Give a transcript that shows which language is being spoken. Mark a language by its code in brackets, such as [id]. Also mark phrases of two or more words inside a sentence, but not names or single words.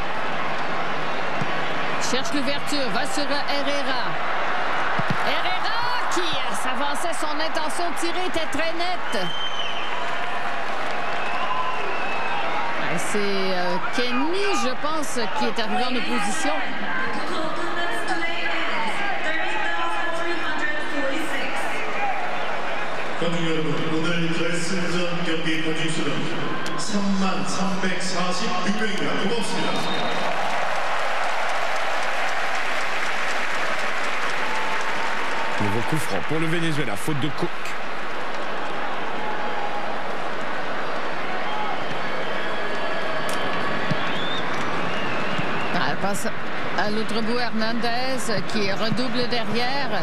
[fr] Cherche l'ouverture, va sur Herrera. Herrera qui s'avançait, son intention de tirer était très nette. C'est Kenny, je pense, qui est arrivé en opposition. [ko] 오늘 결승전 경기 관중수는 33,346명입니다. 고맙습니다. [fr] Nouveau coup franc pour le Venezuela, faute de Cook. Elle passe à l'autre bout, Hernandez qui redouble derrière.